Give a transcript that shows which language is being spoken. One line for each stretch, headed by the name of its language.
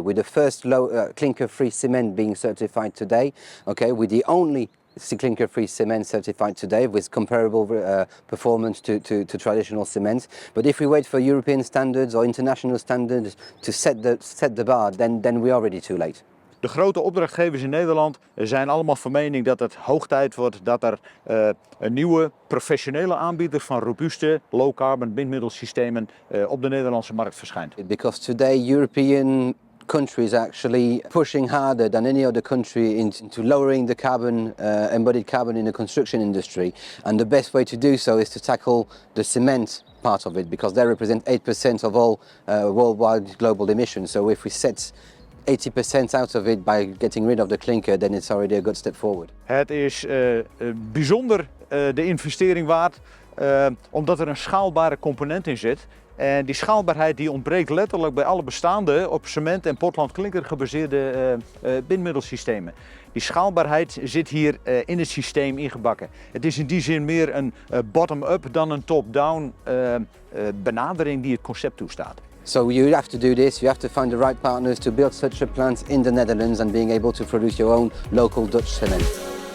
English: We're the first klinker-free cement being certified today. Okay, we're the only klinker-free cement certified today with comparable performance to traditional cement. But if we wait for European standards or international standards to set the bar, then we are already too late.
Dutch: De grote opdrachtgevers in Nederland zijn allemaal van mening dat het hoog tijd wordt dat er een nieuwe professionele aanbieder van robuuste low-carbon bindmiddelsystemen op de Nederlandse markt verschijnt.
English: Because today European countries are actually pushing harder than any other country into lowering the carbon, embodied carbon in the construction industry. And the best way to do so is to tackle the cement part of it, because they represent 8% of all worldwide global emissions. So if we set 80% out of it by getting rid of the clinker, then it's already a good step forward.
Dutch: Het is bijzonder de investering waard, omdat er een schaalbare component in zit. En die schaalbaarheid die ontbreekt letterlijk bij alle bestaande op cement en Portland klinker gebaseerde bindmiddelsystemen. Die schaalbaarheid zit hier in het systeem ingebakken. Het is in die zin meer een bottom-up dan een top-down benadering die het concept toestaat.
English: So you have to do this, you have to find the right partners to build such a plant in the Netherlands and being able to produce your own local Dutch cement.